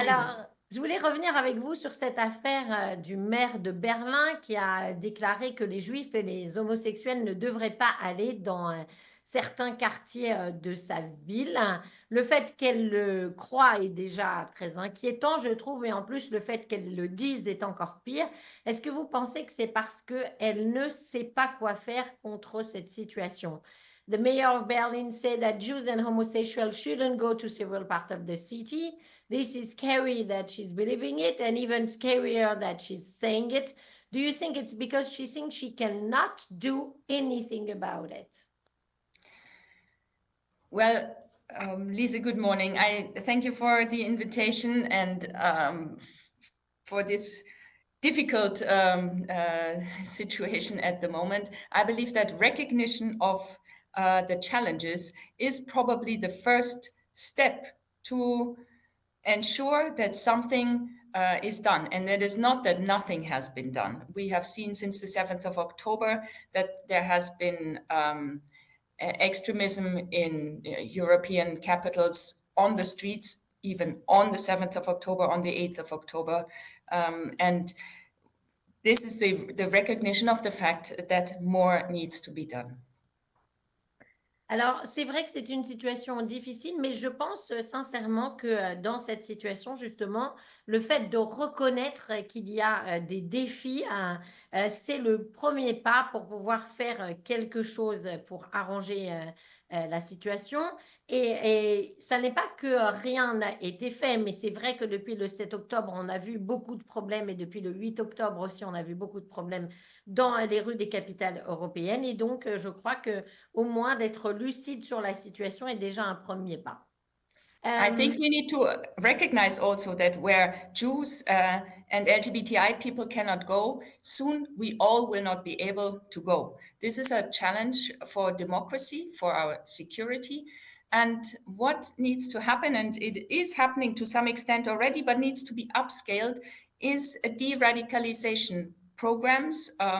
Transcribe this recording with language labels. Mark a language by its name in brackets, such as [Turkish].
[French] Alors, je voulais revenir avec vous sur cette affaire du maire de Berlin qui a déclaré que les juifs et les homosexuels ne devraient pas aller dans certains quartiers de sa ville. Le fait qu'elle le croit est déjà très inquiétant, je trouve, et en plus, le fait qu'elle le dise est encore pire. Est-ce que vous pensez que c'est parce qu'elle ne sait pas quoi faire contre cette situation? [English] The mayor of Berlin said that Jews and homosexuals shouldn't go to several parts of the city. This is scary that she's believing it, and even scarier that she's saying it. Do you think it's because she thinks she cannot do anything about it? Well, Lisa, good morning. I thank you for the invitation and for this difficult situation at the moment. I believe that recognition of the challenges is probably the first step to ensure that something is done. And it is not that nothing has been done. We have seen since the 7th of October that there has been extremism in European capitals on the streets, even on the 7th of October, on the 8th of October. And this is the recognition of the fact that more needs to be done. [French] Alors, c'est vrai que c'est une situation difficile, mais je pense sincèrement que dans cette situation, justement, le fait de reconnaître qu'il y a des défis, c'est le premier pas pour pouvoir faire quelque chose pour arranger la situation. Et ça n'est pas que rien n'a été fait, mais c'est vrai que depuis le 7 octobre, on a vu beaucoup de problèmes, et depuis le 8 octobre aussi, on a vu beaucoup de problèmes dans les rues des capitales européennes. Et donc, je crois qu'au moins d'être lucide sur la situation est déjà un premier pas. [English] I think we need to recognize also that where Jews and LGBTI people cannot go, soon we all will not be able to go. This is a challenge for democracy, for our security. And what needs to happen, and it is happening to some extent already, but needs to be upscaled, is a de-radicalization programs.